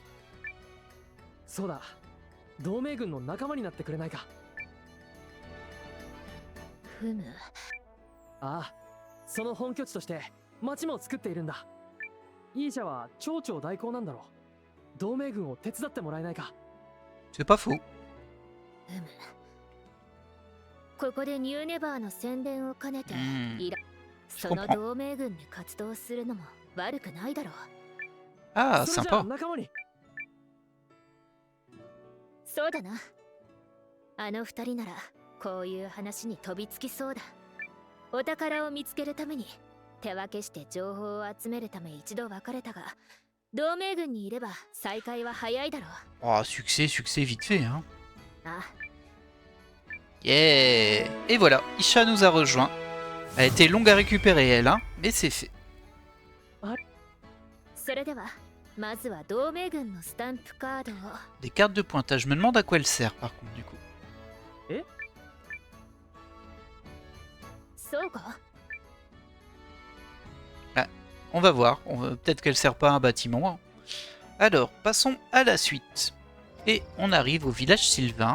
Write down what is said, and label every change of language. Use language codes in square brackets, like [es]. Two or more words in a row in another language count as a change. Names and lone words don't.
[ja] そうだ。同盟軍の仲間になってくれないか。ふむ。ああ、その本拠地として町も作っているんだ。イーシャは町長代行なんだろう。同盟軍を手伝ってもらえないか。 [fr] C'est pas faux. [ja] ここでニューネバーの宣伝を兼ねて、その同盟軍で活動するのも悪くないだろう。ああ、sympa. 仲間に。そうだな。あの二人ならこういう話に飛びつきそうだ。お宝を見つけるために手分けして情報を集めるため一度別れたが、同盟軍にいれば再会は早いだろう。 [fr] Oh, succès, succès vite fait, hein. [ja] あ。 [fr] Yeah. Et voilà, Isha nous a rejoint. Elle était longue à récupérer, elle, hein, mais c'est fait. [ja] それではまずは同盟軍のスタンプカードを。 [fr] Des cartes de pointage. Je me demande à quoi elle sert, par contre, du coup. [ja] そうか。 [fr] Ah, on va voir. Peut-être qu'elle sert pas à un bâtiment. Hein. Alors, passons à la suite. Et on arrive au village sylvain.